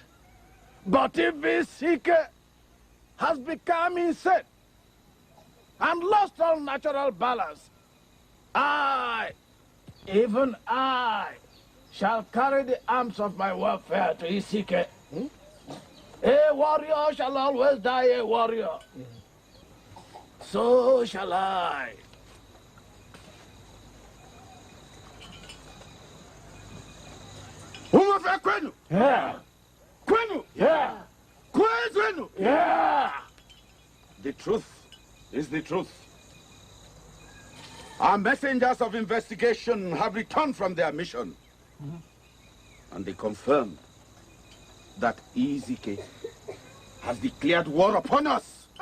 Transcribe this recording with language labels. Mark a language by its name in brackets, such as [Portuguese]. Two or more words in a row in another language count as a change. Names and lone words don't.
[English] But if Isike has become insane and lost all natural balance, even I, shall carry the arms of my warfare to Isike. A warrior shall always die a warrior. So shall I. Umuofia kwenu? Yeah. Kwenu? Yeah. Kwenu? Yeah. The truth is the truth. Our messengers of investigation have returned from their mission. And they confirmed that Isike has declared war upon us.